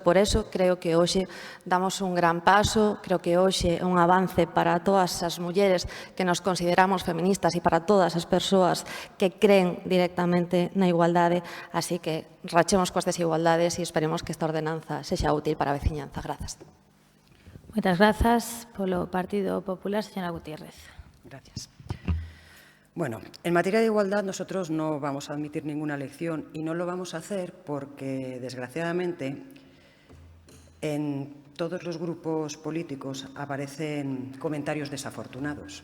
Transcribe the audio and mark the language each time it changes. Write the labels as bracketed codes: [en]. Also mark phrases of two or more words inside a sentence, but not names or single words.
[gl] Por eso, creo que hoxe damos un gran paso, creo que hoxe é un avance para todas as mulleres que nos consideramos feministas e para todas as persoas que creen directamente na igualdade. Así que rachemos coas desigualdades e esperemos que esta ordenanza sexa útil para a veciñanza. Grazas. Moitas grazas polo Partido Popular, señora Gutiérrez. [es] Gracias. Bueno, en materia de igualdad nosotros no vamos a admitir ninguna lección y no lo vamos a hacer porque, desgraciadamente, en todos los grupos políticos aparecen comentarios desafortunados.